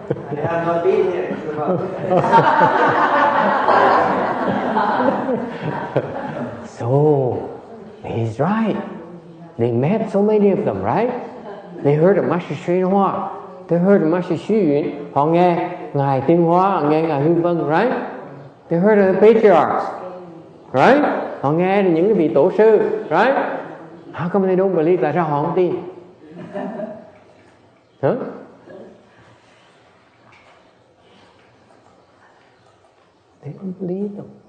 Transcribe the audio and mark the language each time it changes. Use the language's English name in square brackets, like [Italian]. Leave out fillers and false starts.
[English] I have not been here for So, he's right. They met so many of them, right? They heard of Master Sri Hoa. They heard of Master Xu Yun. [Vietnamese] Họ nghe Ngài Tiên Hóa, họ nghe Ngài Hư Vân, right? [English] They heard of the patriarchs, right? [Vietnamese] Họ nghe những cái vị tổ sư, right? [English] How come they don't believe? [Vietnamese] Tại sao họ không tin? Huh? [English] They don't believe them.